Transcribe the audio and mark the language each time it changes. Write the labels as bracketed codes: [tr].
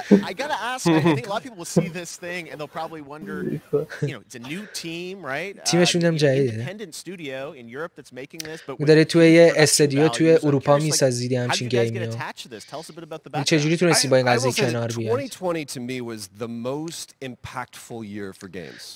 [en] I gotta ask, I think a lot of people will see this thing and they'll probably wonder, you know, it's a new team, right? [fa] تیمشون هم جدیده. [en] Independent studio in Europe that's making this, but [fa] داره توی یه استودیو توی اروپا میسازیدی همچین گیمیو. چجوری تونستی با این قضیه کنار بیای؟ [en] 2020 to me was the most impactful year for games.